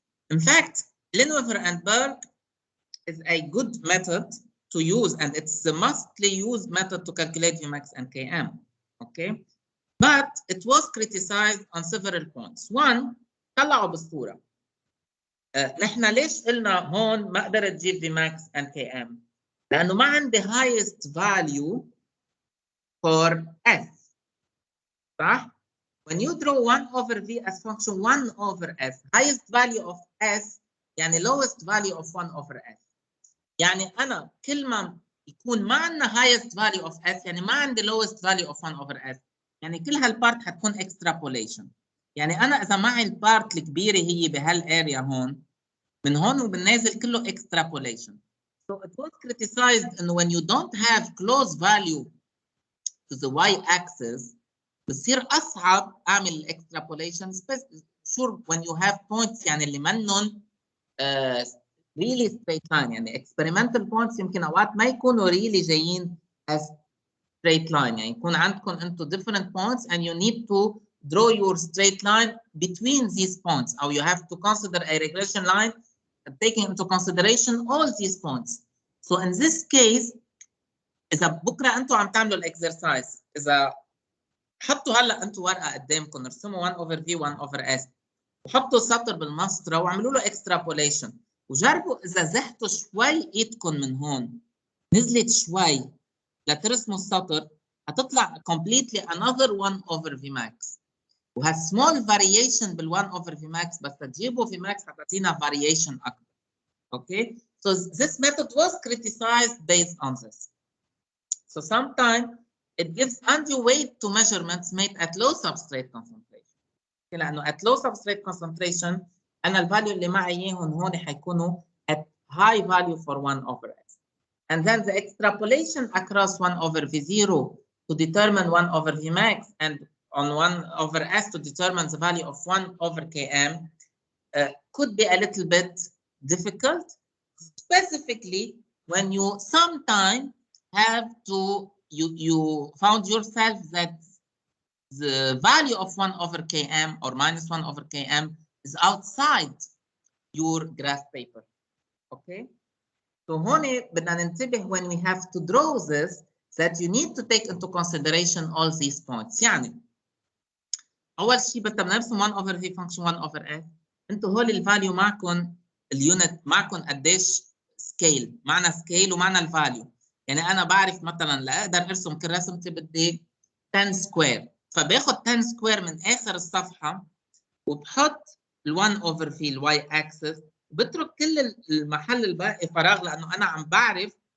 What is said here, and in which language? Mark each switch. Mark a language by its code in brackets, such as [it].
[en] In fact, Linhofer and Berg is a good method to use, and it's the mostly used method to calculate Vmax and Km. Okay, but it was criticized on several points. One, [ar] طلعوا بالصورة. نحن ليش قلنا هون ما قدرت تجيب [en] Vmax and Km؟ [ar] لأنه ما عندي [en] highest value for S. [ar] صح؟ [en] When you draw 1 over V as function 1 over S, highest value of S يعني lowest value of 1 over S. [ar] يعني أنا كل ما يكون ما عندنا [en] highest value of S [ar] يعني ما عندي [en] lowest value of 1 over S. [ar] يعني كل هالبارت حتكون extrapolation. يعني أنا إذا معي البارت الكبيرة هي بهالاريا هون، من هون وبالنازل كله extrapolation. [en] So it was criticized and when you don't have close value to the y-axis [ar] بصير اصعب اعمل الاكسترابوليشن [en] sure when you have points [ar] يعني اللي منهم [en] really straight line، [ar] يعني [en] experimental points [ar] يمكن اوقات ما يكونوا [en] really جايين as straight line، [ar] يعني يكون عندكم انتم [en] different points and you need to draw your straight line between these points or you have to consider a regression line taking into consideration all these points. So in this case [ar] اذا بكره انتم عم تعملوا الاكسرسايز، اذا حطوا هلا انتم ورقه قدامكم ارسموا 1 over v 1 over s وحطوا سطر بالمسطره وعملوا له extrapolation وجربوا اذا زحتوا شوي ايدكم من هون نزلت شوي لترسموا السطر هتطلع [en] completely another 1 over v max [ar] وها [en] small variation [ar] بال 1 over v max بس تجيبوا v max هتعطينا variation اكبر. [en] Okay, so this method was criticized based on this. So sometimes it gives undue weight to measurements made at low substrate concentration. [ar] لأنه [en] at low substrate concentration [ar] أنا الفاليو اللي معي إياهم هون حيكونوا [en] at high value for 1 over s. And then the extrapolation across 1 over v0 to determine 1 over vmax and on 1 over s to determine the value of 1 over km could be a little bit difficult, specifically when you sometimes have to you found yourself that the value of 1 over km or minus 1 over km is outside your graph paper. Okay, so [ar] هون بدنا ننتبه [en] when we have to draw this that you need to take into consideration all these points. [ar] يعني اول شيء بدنا نرسم [en] 1 over v function 1 over s. [ar] انتم هول الفاليو معكم اليونت معكم قديش سكيل، معنا سكيل ومعنا الفاليو. يعني انا بعرف مثلا لاقدر ارسم كل رسمتي بدي 10 سكوير، فباخذ 10 سكوير من اخر الصفحه وبحط ال1 اوفر في الواي اكسس وبترك كل المحل الباقي فراغ لانه انا عم بعرف